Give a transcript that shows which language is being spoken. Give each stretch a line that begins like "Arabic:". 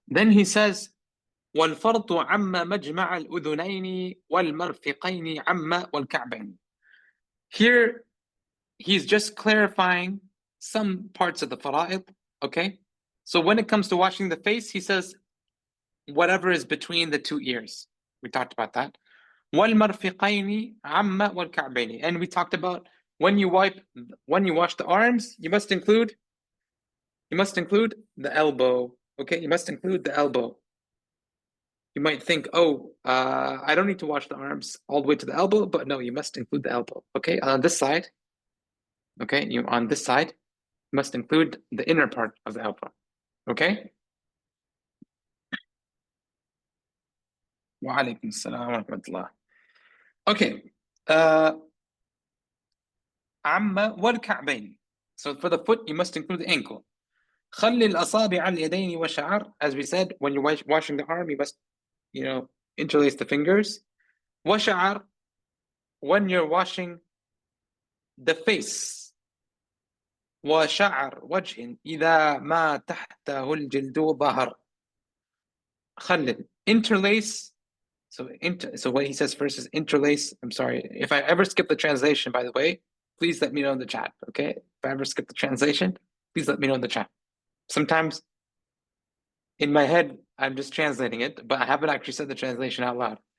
English: Then he says,
Arabic: وَالْفَرْضُ عَمَّ مَجْمَعَ الْأُذُنَيْنِ وَالْمَرْفِقَيْنِ عَمَّ وَالْكَعْبَيْنِ.
English: Here, he's just clarifying some parts of the fara'id, okay? So when it comes to washing the face, he says, whatever is between the 2 ears. We talked about that.
Arabic: وَالْمَرْفِقَيْنِ عَمَّ وَالْكَعْبَيْنِ.
English: And we talked about when you wash the arms, you must include the elbow. Okay, you must include the elbow. You might think, I don't need to wash the arms all the way to the elbow, but no, you must include the elbow. Okay, on this side, on this side, you must include the inner part of the elbow. Okay?
Arabic: Wa alaikum assalam wa rahmatullah. Okay. Amma wal ka'bayn.
English: So for the foot, you must include the ankle.
Arabic: خلي الأصابع اليدين والشعر.
English: As we said, when you're washing the arm, you must, interlace the fingers. وشعر, when you're washing the face.
Arabic: وشعر وجه إذا ما تحته الجلد ظهر.
English: خلل, interlace. So what he says first is interlace. I'm sorry if I ever skip the translation, by the way, please let me know in the chat. Okay, if I ever skip the translation, please let me know in the chat. Sometimes in my head I'm just translating it, but I haven't actually said the translation out loud.